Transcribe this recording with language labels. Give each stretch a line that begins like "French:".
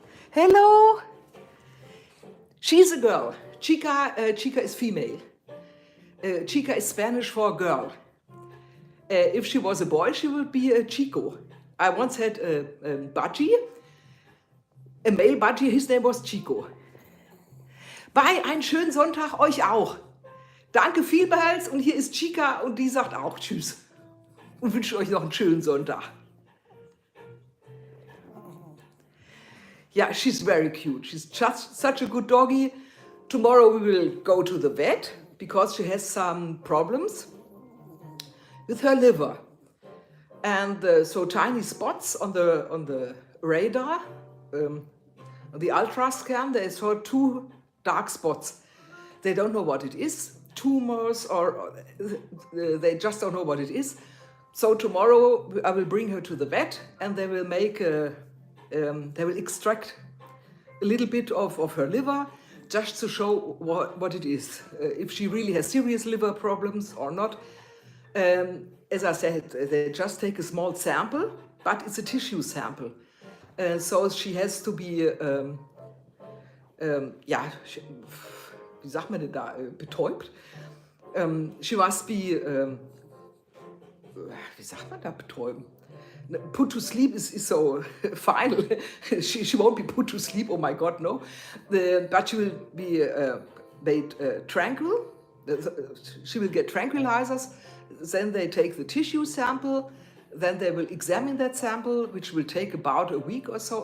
English: Hello. She's a girl. Chica is female. Chica is Spanish for girl. If she was a boy, she would be a Chico. I once had a budgie, a male budgie, his name was Chico.
German: Bye, einen schönen Sonntag, euch auch. Danke vielmals und hier ist Chica und die sagt auch Tschüss und wünsche euch noch einen schönen Sonntag.
English: Yeah, she's very cute. She's just such a good doggy. Tomorrow we will go to the vet because she has some problems with her liver. And so tiny spots on the radar, on the ultra scan, they saw 2 dark spots. They don't know what it is, tumors, or they just don't know what it is. So tomorrow I will bring her to the vet and they will make they will extract a little bit of her liver just to show what it is, if she really has serious liver problems or not. As I said, they just take a small sample, but it's a tissue sample. So she has to be,
German: ja, wie sagt man denn da, betäubt?
English: She must be,
German: wie sagt man da, betäuben?
English: Put to sleep is so final. She won't be put to sleep, oh my God, no. But she will be made tranquil. She will get tranquilizers. Then they take the tissue sample. Then they will examine that sample, which will take about a week or so.